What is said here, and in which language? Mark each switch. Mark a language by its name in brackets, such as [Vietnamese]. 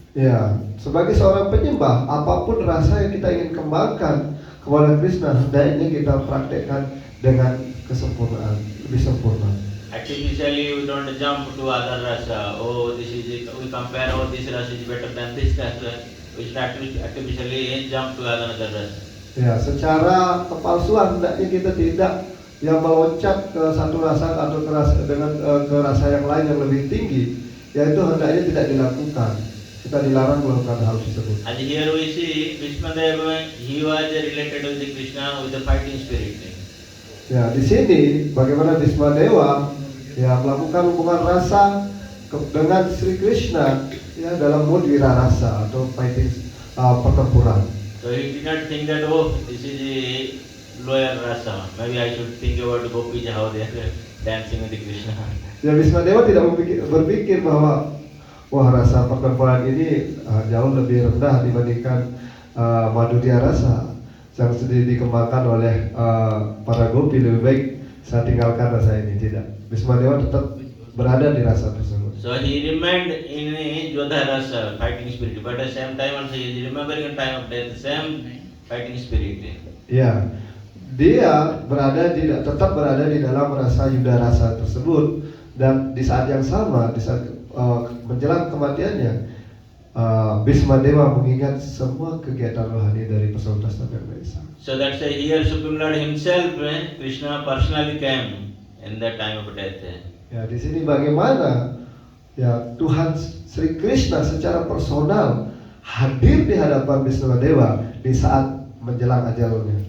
[Indonesian] Ya, sebagai seorang penyembah, apapun rasa yang kita ingin kembangkan kepada Krishna, hendaknya kita praktekkan dengan kesempurnaan, lebih sempurna. [English] artificially we don't jump to other rasa. Oh, this is it. We compare. Oh, this rasa is better than this rasa. We should artificially jump to another rasa. [Indonesian] Ya, secara kepalsuan hendaknya kita tidak yang meloncat ke satu rasa atau ke rasa yang lain yang lebih tinggi, yaitu hendaknya tidak dilakukan. Kita dilarang melakukan hal tersebut. [English] And here we see Bhismadeva, he was related with the Krishna with the fighting spirit. [Indonesian] Ya, di sini bagaimana Bhismadewa ya melakukan hubungan rasa dengan Sri Krishna ya dalam mode wirarasa atau fighting pertempuran. [English] So he did not think that oh this is a lower rasa. Maybe I should think about Gopis how they are dancing with the Krishna. [Indonesian] Ya, Bhismadewa tidak berpikir bahwa wah rasa pertempuran ini jauh lebih rendah dibandingkan Madhurya rasa yang sudah dikembangkan oleh para gopi, lebih baik saya tinggalkan rasa ini. Tidak, Bhismadewa tetap berada di rasa tersebut. [English] So he remained in Jodha rasa, fighting spirit, but at the same time also he is remembering in time of death, same fighting spirit. [Indonesian] Ya, dia tetap berada di dalam rasa Yuda rasa tersebut, dan di saat yang sama, di saat menjelang kematiannya, Bhismadewa mengingat semua kegiatan rohani dari peserta Samyak Maesa. [English] So that's why here Supreme Lord himself, Krishna personally came in that time of death. [Indonesian] Ya, di sini bagaimana ya Tuhan Sri Krishna secara personal hadir di hadapan Bhismadewa di saat menjelang ajalnya.